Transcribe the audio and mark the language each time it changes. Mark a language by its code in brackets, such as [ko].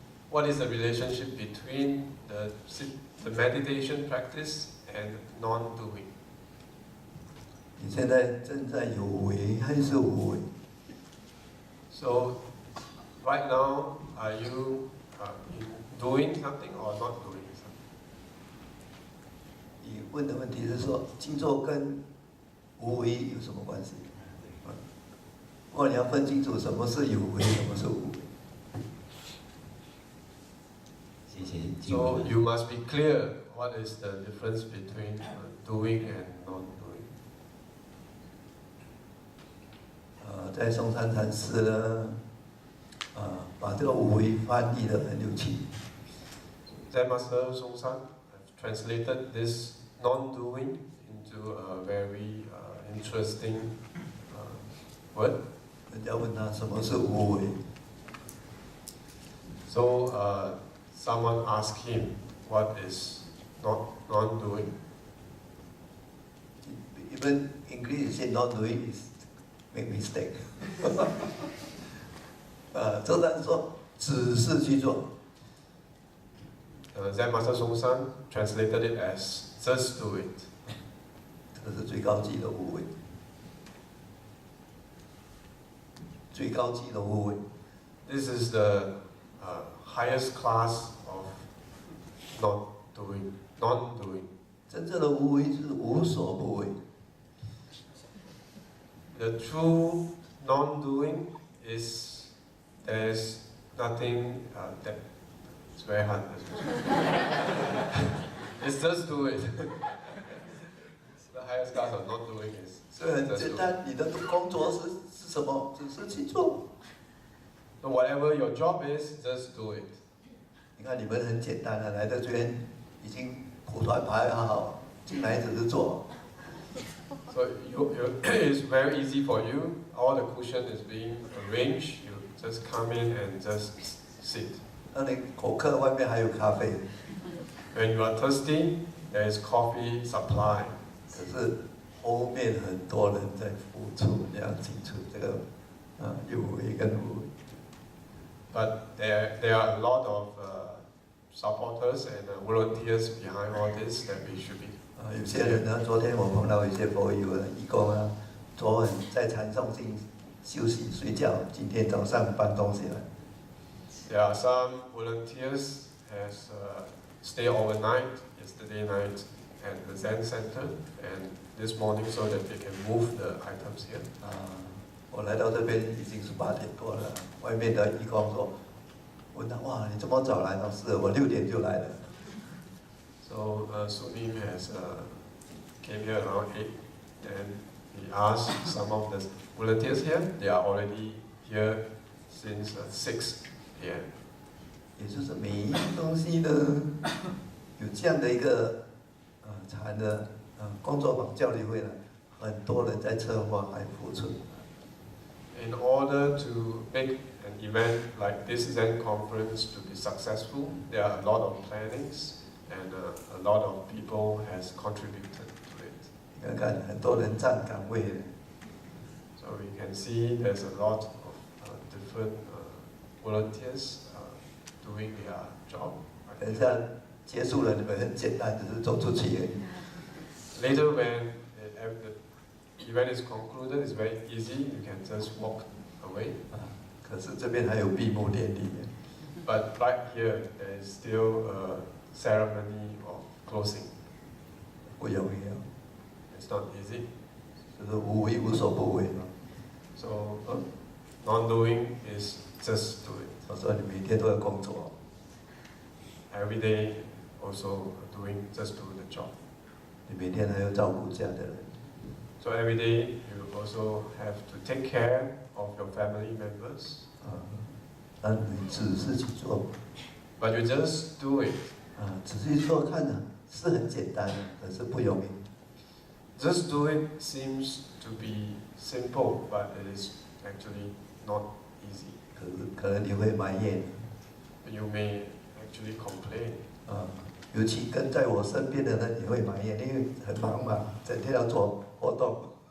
[en] What is the relationship between the meditation practice and non-doing? [zh] 你现在正在有为还是无为？ [en] So right now, are you doing something or not doing something? [zh] 你问的问题是说，静坐跟无为有什么关系？不过你要分清楚什么是有为，什么是无为。谢谢。 [en] So you must be clear what is the difference between doing and non-doing. [zh] 在松山禅师呢，把这个无为翻译得很有趣。 [en] Zen Master Songsan translated this non-doing into a very interesting word. [zh] 人家问他什么是无为， [en] So someone asked him, what is non-doing? Even English say not doing is make mistake. [zh] 周山说只是去做， [en] Zen Master Songsan translated it as just do it. [zh] 这是最高级的无为，最高级的无为。 [en] This is the highest class of non-doing. [zh] 真正的无为是无所不为。 [en] The true non-doing is there's nothing that it's very hard. It's just do it. The highest class of not doing is [zh] 所以很 [en] just [zh] 简 [en] do it. [zh] 单，你的工作是什么？只是去做。 [en] So whatever your job is, just do it. [zh] 你看你们很简单的，来到这边已经蒲团排好，进来只是做。 [en] So it's very easy for you. All the cushion is being arranged. You just come in and just sit. [zh] 那你口渴，外面还有咖啡， [en] When you are thirsty, there is coffee supply. [zh] 可是后面很多人在付出，你要清楚这个有为跟无为。 [en] But there are a lot of supporters and volunteers behind all this that we should be. [zh] 有些人呢，昨天我碰到一些佛友义工啊，昨晚在禅诵经休息睡觉，今天早上搬东西来。 [en] There are some volunteers has stay overnight yesterday night at the Zen Center and this morning so that they can move the items here. [zh] 我来到这边已经是8点多了，外面的义工说，问他哇，你这么早来？是我6点就来了。 [en] So Sunim has came here around 8 and he asked some of the volunteers here, they are already here since 6 p.m. [zh] 也就是每一样东西呢，有这样的一个禅的工作坊教理会呢，很多人在策划还付出。 [en] In order to make an event like this Zen conference to be successful, there are a lot of plannings and a lot of people has contributed to it. [zh] 你看看，很多人站岗位的， [en] So we can see there's a lot of different volunteers doing their job. [zh] 等一下结束了，你们很简单，只是走出去而已。 [en] Later when the event is concluded, it's very easy, you can just walk away. [zh] 可是这边还有闭幕典礼， [en] But right here, there is still a ceremony of closing. [zh] 不容易啊。 [en] It's not easy. [zh] 就是无为无所不为嘛。 [en] So non-doing is just do it. [zh] 我说你每天都要工作。 [en] Every day also doing just do the job. [zh] 你每天还要照顾家的人。 [en] So every day you also have to take care of your family members. [zh] 但你只是去做。 [en] But you just do it. [zh] 只是做看呢，是很简单，可是不容易。 [en] Just do it seems to be simple, but it is actually not easy. [zh] 可能你会埋怨。 [en] You may actually complain. [zh] 尤其跟在我身边的人，你会埋怨，因为很忙嘛，整天要做活动。